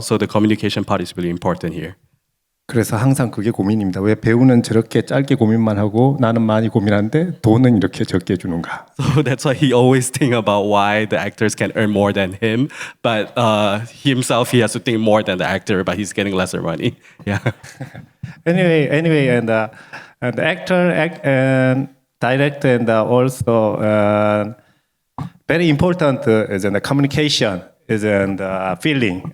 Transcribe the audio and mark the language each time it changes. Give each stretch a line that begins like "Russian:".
English: So the communication part is really important here.
Korean: 그래서 항상 그게 고민입니다. 왜 배우는 저렇게 짧게 고민만 하고 나는 많이 고민하는데 돈은 이렇게 적게 주는가?
English: So that's why he always think about why the actors can earn more than him, but himself he has to think more than the actor, but he's getting lesser money. Yeah. Anyway, and the actor and director and also very important is in the communication is in the feeling.